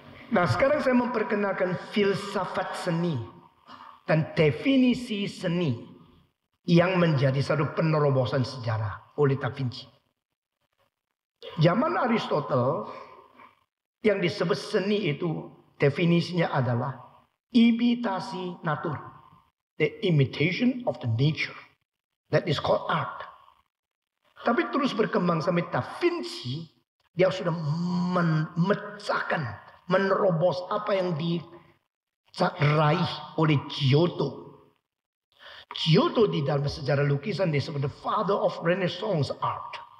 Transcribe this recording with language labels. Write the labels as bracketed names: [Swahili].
[Indonesian] Nah sekarang saya memperkenalkan filsafat seni dan definisi seni yang menjadi satu penerobosan sejarah oleh Da Vinci. Zaman Aristotle yang disebut seni itu definisinya adalah imitasi natur. [English] The imitation of the nature. That is called art. [Indonesian] Tapi terus berkembang sampai Da Vinci, dia sudah memecahkan, menerobos apa yang diraih oleh Giotto. Giotto di dalam sejarah lukisan disebut [English] the father of Renaissance art.